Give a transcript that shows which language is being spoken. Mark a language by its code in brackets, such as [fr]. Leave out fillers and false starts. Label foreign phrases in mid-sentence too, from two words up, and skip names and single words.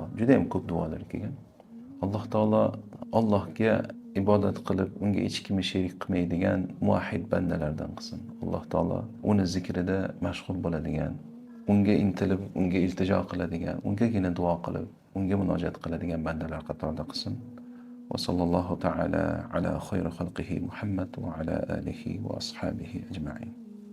[uz] Juda ham ko'p duolar kelgan. Alloh taolo Allohga ibodat qilib, unga hech kimni sherik qilmaydigan muvahhid bandalardan qilsin. Alloh taolo uni zikrida mashg'ul bo'ladigan, unga intilib, unga iltijo qiladigan, ungagina duo qilib, unga munojat qiladigan bandalar qatorida qilsin. [ar] وصلى الله تعالى على خير خلقه محمد وعلى آله وأصحابه أجمعين.